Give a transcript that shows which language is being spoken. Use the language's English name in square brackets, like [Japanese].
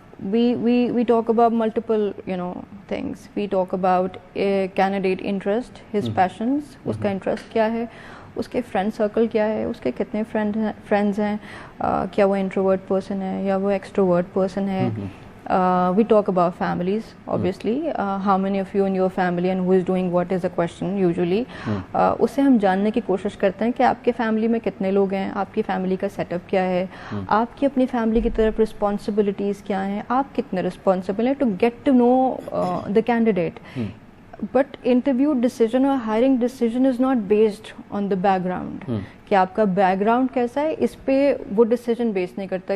[English] we talk about multiple things. We talk about a candidate interest, his passions, [Urdu] اس کا interest کیا ہے, اس کے friend circle کیا ہے, اس کے کتنے فرینڈز ہیں, کیا وہ انٹروورٹ پرسن ہے یا وہ ایکسٹروورٹ پرسن ہے. [English] We talk about families, obviously. How many of you in your family and who is doing what is a question usually. [Urdu] اسے ہم جاننے کی کوشش کرتے ہیں کہ آپ کے فیملی میں کتنے لوگ ہیں, آپ کی فیملی کا سیٹ اپ کیا ہے, آپ کی اپنی فیملی کی طرف رسپانسبلٹیز کیا ہیں, آپ کتنے رسپانسبل ہیں, [English] To get to know the candidate. But interview decision اور hiring decision is not based on the background, [Urdu] کہ آپ کا بیک گراؤنڈ کیسا ہے اس پہ وہ ڈیسیجن بیس نہیں کرتا.